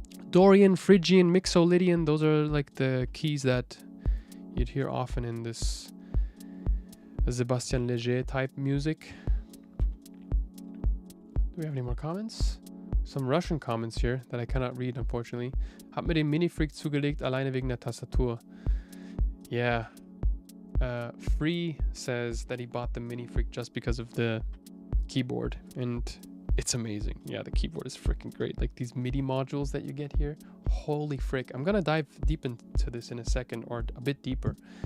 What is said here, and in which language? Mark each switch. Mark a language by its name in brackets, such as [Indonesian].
[English] Dorian, Phrygian, Mixolydian, those are like the keys that you'd hear often in this Sébastien Léger type music. Do we have any more comments? Some Russian comments here that I cannot read, unfortunately. [German] Hab mir den MiniFreak zugelegt, alleine wegen der Tastatur. [English] Yeah. Free says that he bought the MiniFreak just because of the keyboard, and it's amazing. Yeah, the keyboard is freaking great. Like these MIDI modules that you get here, holy frick. I'm gonna dive deep into this in a second, or a bit deeper.